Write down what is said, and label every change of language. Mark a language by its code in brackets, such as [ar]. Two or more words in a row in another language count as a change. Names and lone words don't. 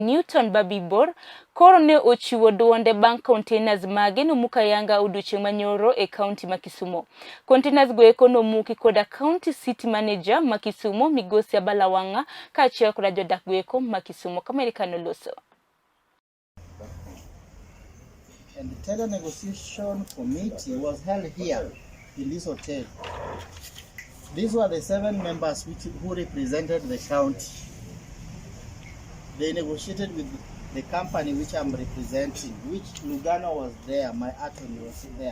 [luo] Newton Babibor koro ne ochiwo duonde [en] bank containers [luo] mage nomuka yanga odiochieng' manyoro e county ma Kisumu. Containers go eko nomuki koda [en] county city manager [luo] ma Kisumu Migosi Abalawanga ka achiel koda jodak go eko ma Kisumu America noloso. [en] And the tender negotiation committee was held here in this hotel. These were the 7 members who represented the county. They negotiated with the company which I'm representing, which Lugano was there, my attorney was there.